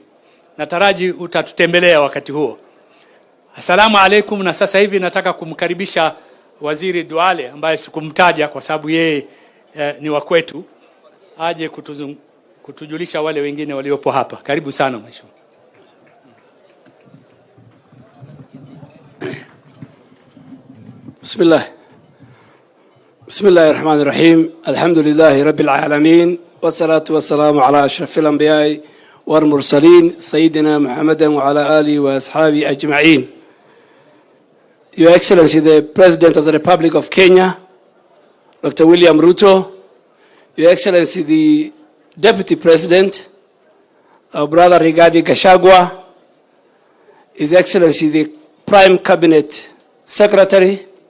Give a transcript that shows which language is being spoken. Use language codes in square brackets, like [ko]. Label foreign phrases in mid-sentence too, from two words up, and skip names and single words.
[sw] Nataraji utatutembelea wakati huo. [ar] السلام عليكم. [sw] Na sasa hivi nataka kumkaribisha Waziri Duale ambaye sikumtaja kwa sababu yeye ni wa kwetu, aje kutujulisha wale wengine waliopo hapa. Karibu sana mheshimiwa. [ar] بسم الله الرحمن الرحيم. الحمد لله رب العالمين والصلاة والسلام على أشرف الأنبياء والمرسلين سيدنا محمد وعلى آله وأصحابه أجمعين. [en] Your Excellency, the President of the Republic of Kenya, Dr. William Ruto, Your Excellency, the Deputy President, our brother Rigathi Gachagua, His Excellency, the Prime Cabinet Secretary,